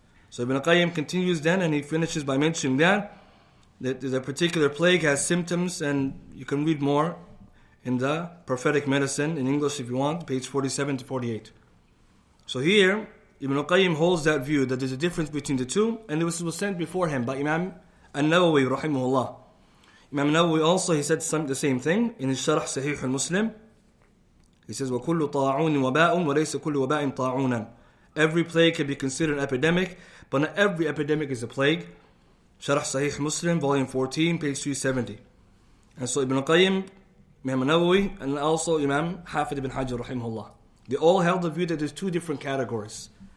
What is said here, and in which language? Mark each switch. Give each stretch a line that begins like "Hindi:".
English: So Ibn al-Qayyim continues then, and he finishes by mentioning that the particular plague has symptoms, and you can read more in the prophetic medicine in English if you want, page 47 to 48. So here, Ibn al-Qayyim holds that view that there's a difference between the two, and this was sent before him by Imam al-Nawawi rahimahullah. Imam al-Nawawi also, he said the same thing in his Sharh Sahih al-Muslim. He says,
Arabic: وَكُلُّ طَاعُونٍ وَبَاءٌ وَلَيْسَ كُلُّ وَبَاءٍ طَاعُونًا.
English: Every plague can be considered an epidemic, but not every epidemic is a plague. Sharh Sahih Muslim, volume 14, page 370. And so Ibn Qayyim, Imam Nawawi, and also Imam Hafid ibn Hajar, rahimahullah, they all held the view that there's two different categories.